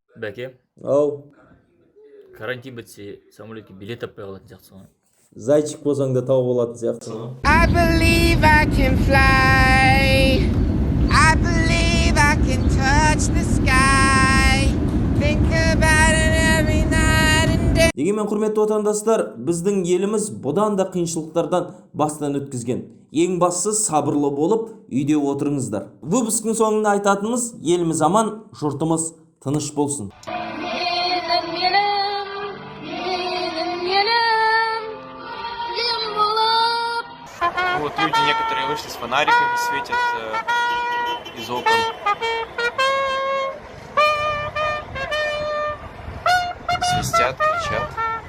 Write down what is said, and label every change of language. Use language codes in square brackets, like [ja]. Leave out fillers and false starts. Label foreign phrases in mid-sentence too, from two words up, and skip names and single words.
[kk] Бәке, Ау, карантин бітсе, самолетке билет таппай қалатын сияқтысың ғой. зайчик болсаң да тауып алатын сияқтысың. [en] I believe I can fly. I believe I can touch the sky. Think about it every night and day. [kk] Дегенмен құрметті отандастар, біздің еліміз бұдан да қиыншылықтардан бастан өткізген. Ең бастысы сабырлы болып, үйде отырыңыздар. Выпусктың соңында айтатынымыз, еліміз аман, жұртымыз тыныш болсын. [ru] Вот люди некоторые вышли с фонариками, светят из окон. Свистят, кричат.